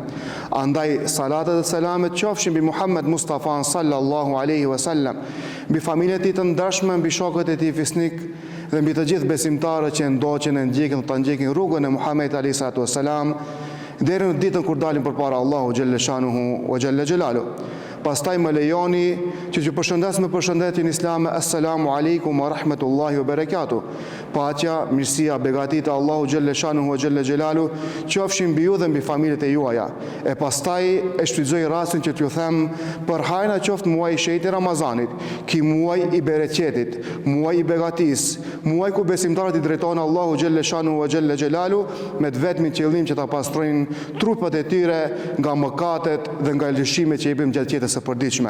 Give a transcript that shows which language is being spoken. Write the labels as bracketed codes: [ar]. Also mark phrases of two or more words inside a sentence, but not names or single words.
[sq] Andaj salatet dhe selamet qofshin mbi Muhammed Mustafa [ar] صلى الله عليه وسلم, [sq] mbi familjen e tij të ndershme, mbi shokët e tij fisnik dhe mbi të gjithë besimtarët që ndoqen e ndjekin të ndjekin rrugën e Muhamedit [ar] عليه الصلاة والسلام [sq] deri në ditën kur dalim përpara Allahu [ar] جل شأنه وجل جلاله. [sq] Pastaj më lejoni që ju përshëndes me përshëndetjen islame. [ar] السلام عليكم ورحمة الله وبركاته. [sq] Paqja, mirësia, begatit e Allahu [ar] جل شأنه وجل جلاله [sq] qofshin mbi ju dhe mbi familjet e juaja. E pastaj e shfrytëzoj rastin që t'ju them për hajna qoftë muaji i shejtë Ramazanit, ki muaj i bereqetit, muaj i begatis, muaj ku besimtarët i drejtohen Allahu [ar] جل شأنه وجل جلاله [sq] me të vetmin qëllim që ta pastrojnë trupat e tyre nga mëkatet dhe nga lëshimet që i bëjmë gjatë jetës së përditshme.